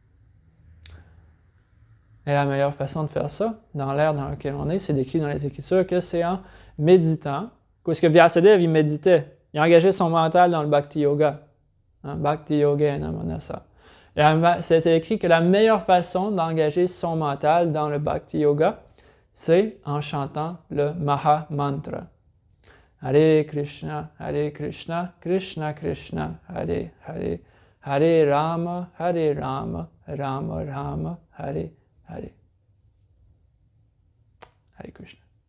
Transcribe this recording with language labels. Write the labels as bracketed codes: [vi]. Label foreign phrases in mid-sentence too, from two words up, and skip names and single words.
[fr] Et la meilleure façon de faire ça, dans l'ère dans laquelle on est, c'est décrit dans les Écritures que c'est en méditant. Parce que Vyasadeva, il méditait. Il engageait son mental dans le Bhakti Yoga. [sa] भक्ति योगेन मनसा. [fr] C'est écrit que la meilleure façon d'engager son mental dans le Bhakti Yoga, c'est en chantant le Maha Mantra. [sa] हरे कृष्ण, कृष्ण कृष्ण, हरे हरे, हरे राम, राम राम, हरे हरे. हरे कृष्ण.